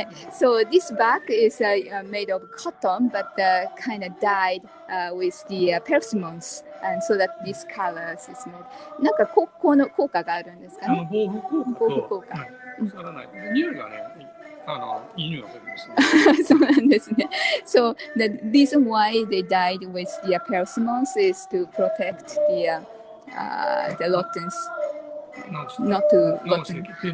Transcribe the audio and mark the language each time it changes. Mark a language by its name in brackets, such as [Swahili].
[English] So this bag is made of cotton, but kind of dyed with the persimmons, and so that this colors is made. [Japanese] なんかこの効果があるんですかね。防腐効果。腐らない。匂いがね、いい匂いがするんですね。そうなんですね。 [English] So the reason why they dyed with the persimmons is to protect the rottens.Not to rotten.